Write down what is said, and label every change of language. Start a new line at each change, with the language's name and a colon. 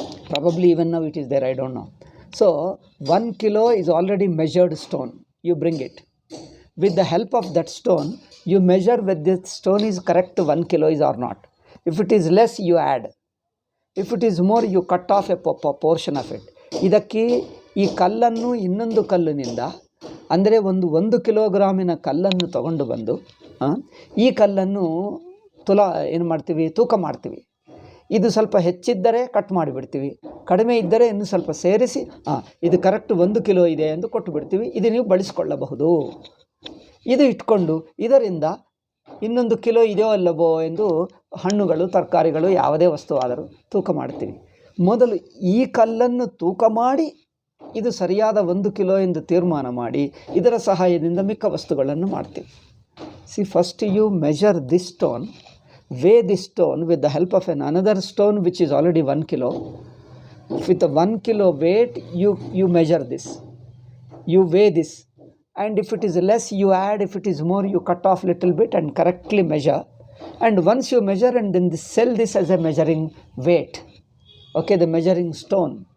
English: Probably even now it is there, I don't know. So 1 kilo is already measured stone. You bring it. With the help of that stone, you measure whether this stone is correct 1 kilo is or not. If it is less, you add. If it is more, you cut off a portion of it.
Kannada: ಇದಕ್ಕೆ ಈ ಕಲ್ಲನ್ನು ಇನ್ನೊಂದು ಕಲ್ಲಿನಿಂದ, ಅಂದರೆ ಒಂದು ಕಿಲೋಗ್ರಾಮಿನ ಕಲ್ಲನ್ನು ತಗೊಂಡು ಬಂದು, ಈ ಕಲ್ಲನ್ನು ಏನು ಮಾಡ್ತೀವಿ? ತೂಕ ಮಾಡ್ತೀವಿ. ಇದು ಸ್ವಲ್ಪ ಹೆಚ್ಚಿದ್ದರೆ ಕಟ್ ಮಾಡಿಬಿಡ್ತೀವಿ, ಕಡಿಮೆ ಇದ್ದರೆ ಇನ್ನೂ ಸ್ವಲ್ಪ ಸೇರಿಸಿ ಇದು ಕರೆಕ್ಟ್ 1 ಕಿಲೋ ಇದೆ ಎಂದು ಕೊಟ್ಟು ಬಿಡ್ತೀವಿ. ಇದು ನೀವು ಬಳಸಿಕೊಳ್ಳಬಹುದು. ಇದು ಇಟ್ಕೊಂಡು ಇದರಿಂದ ಇನ್ನೊಂದು ಕಿಲೋ ಇದೆಯೋ ಅಲ್ಲವೋ ಎಂದು ಹಣ್ಣುಗಳು, ತರಕಾರಿಗಳು, ಯಾವುದೇ ವಸ್ತು ಆದರೂ ತೂಕ ಮಾಡ್ತೀವಿ. ಮೊದಲು ಈ ಕಲ್ಲನ್ನು ತೂಕ ಮಾಡಿ ಇದು ಸರಿಯಾದ 1 ಕಿಲೋ ಎಂದು ತೀರ್ಮಾನ ಮಾಡಿ ಇದರ ಸಹಾಯದಿಂದ ಮಿಕ್ಕ ವಸ್ತುಗಳನ್ನು ಮಾಡ್ತೀವಿ.
English: See, first you measure this stone, weigh this stone with the help of another stone which is already 1 kilo. With the 1 kilo weight, you measure this, you weigh this, and if it is less, you add. If it is more, you cut off little bit and correctly measure. And once you measure, and then sell this as a measuring weight, okay, the measuring stone.